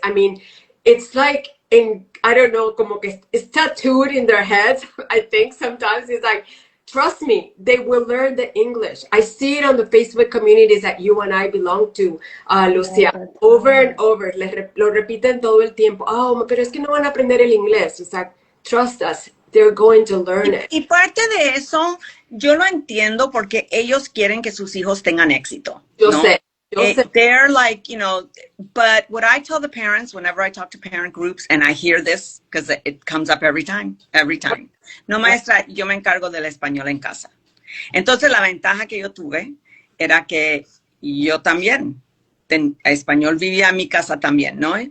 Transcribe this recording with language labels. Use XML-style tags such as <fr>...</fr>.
<en>I mean, it's like, I don't know,</en> <es>como que</es> <en>it's tattooed in their heads. I think sometimes it's like, trust me, they will learn the English. I see it on the Facebook communities that you and I belong to, Lucia, over and over.</en> <es>Lo repiten todo el tiempo. Pero es que no van a aprender el inglés.</es> <en>It's like, trust us, they're going to learn it.</en> <es>Y parte de eso, yo lo entiendo porque ellos quieren que sus hijos tengan éxito. Yo sé.</es> <en>They're like, but what I tell the parents whenever I talk to parent groups, and I hear this because it comes up every time.</en> <es>No, maestra, yo me encargo del español en casa. Entonces, la ventaja que yo tuve era que yo también, español vivía en mi casa también, ¿no?</es>